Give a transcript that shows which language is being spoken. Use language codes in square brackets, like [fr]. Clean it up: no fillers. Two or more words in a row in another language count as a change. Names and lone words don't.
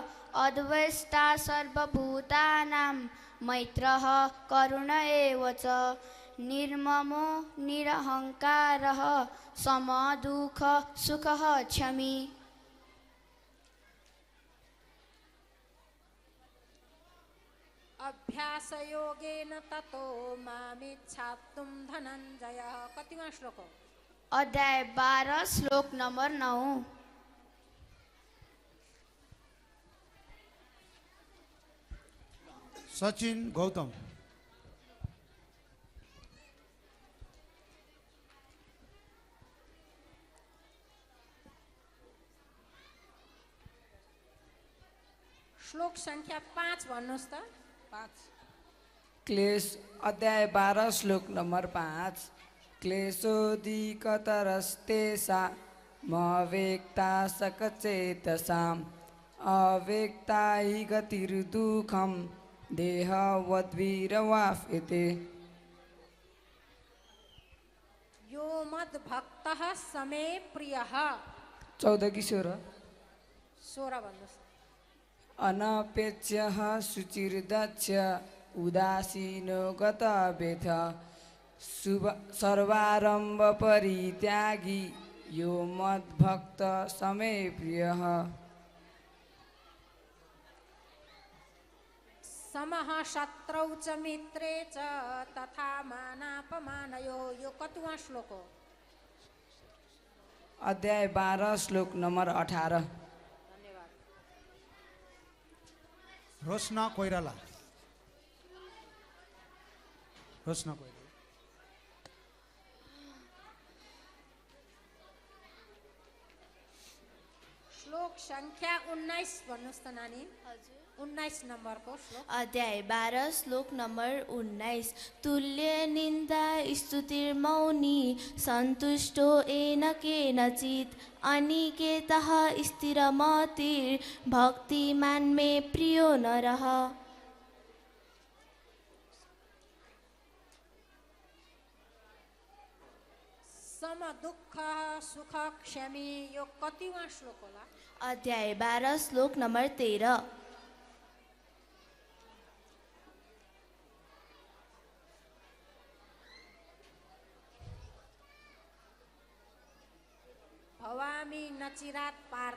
[sa] अद्वेष्टा सर्वभूतानां मैत्रः करुण एव च निर्ममो निरहङ्कारः समदुःख सुखः क्षमी। अभ्यास योगेन ततो मामिच्छाप्तुं धनञ्जय। [ne] कतिमा श्लोक हो? अध्याय 12 श्लोक नम्बर 9। सचिन गौतम। श्लोक संख्या 5 भन्नुहोस् त। 5 क्लेश अध्याय 12 श्लोक नम्बर 5। [sa] क्लेशोदिकतरस्तेषा मवेक्ता सकचेतसाम् अवेक्ता हि गतिर्दुःखं देहवद्भिरवाप्यते। यो मद्भक्तः समे प्रियः। [ne] 14 कि 16? 16 भन्नुहोस्। [sa] अनपेक्ष्यः शुचिर्दक्ष उदासीनो गतव्यथ सर्वारम्भ परित्यागी यो मद्भक्त समे प्रियः। समः शत्रौ च मित्रे च तथा मानापमानयो। [ne] यो कतिमा श्लोक हो? अध्याय 12 श्लोक नम्बर 18। धन्यवाद। रोशना कोइराला। रोशना कोइराला। श्लोक संख्या 19 भन्नुहोस् त नानी। 19 नम्बरको श्लोक। अध्याय 12 श्लोक नम्बर 19। [sa] तुल्य निन्दा स्तुतिर्मौनी सन्तुष्टो येन केनचित् अनिकेतः स्थिरमतिर्भक्तिमान् मे प्रियो नरः। सम दुःख सुख क्षमी। [ne] यो कतिमा श्लोक होला? अध्याय 12 श्लोक नम्बर 13। [sa] भवामी नचिरात पार्थ।